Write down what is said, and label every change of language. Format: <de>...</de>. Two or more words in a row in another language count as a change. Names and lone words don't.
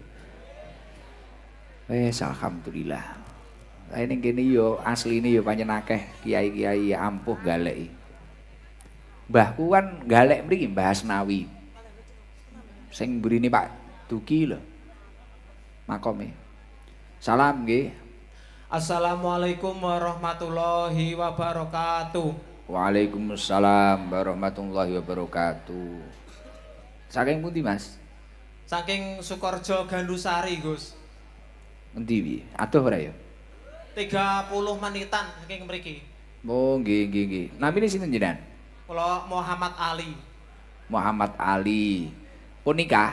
<jv>Wes alhamdulillah. Lah ning kene yo asline yo pancen akeh kiai-kiai ampuh galeki. Mbahku kan galek mriki Mbah Asnawi. Sing mburine Pak Duki lho. Makome. Salam nggih.</jv> <ar>السلام عليكم ورحمة الله وبركاته. وعليكم السلام ورحمة الله وبركاته.</ar> <jv>Saking pundi, Mas? Saking Sukorejo Gandusari, Gus. Endi wi? Adoh ora ya? 30 menitan saking mriki. Oh, nggih. Namine sinten jenengan? Kula Muhammad Ali. Muhammad Ali. Pun nikah?</jv>